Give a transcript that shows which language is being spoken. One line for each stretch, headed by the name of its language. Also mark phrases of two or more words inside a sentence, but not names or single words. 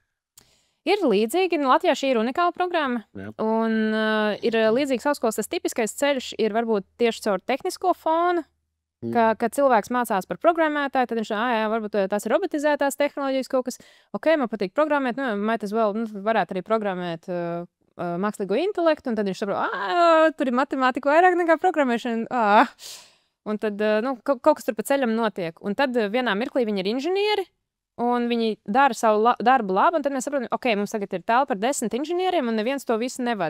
Latvian: Ir līdzīgi, Latvijā šī ir unikāla programma, un ir līdzīgs augstskolas, tas tipiskais ceļš ir varbūt tieši caur tehnisko fonu, kad cilvēks mācās par programmētāju, tad viņš varbūt tās ir robotizētās tehnoloģijas kaut kas, man patīk programmēt,
English: might as well,
Latvian: varētu arī programmēt mākslīgo intelektu, un tad viņš saprot, tur ir matemātika vairāk nekā programmēšana, un tad, kaut kas tur pa ceļam notiek, un tad vienā mirklī viņi ir inženieri, un viņi dara savu darbu labi, un tad mēs saprotam, mums tagad ir telpa par 10 inženieriem, un neviens to visu nevad.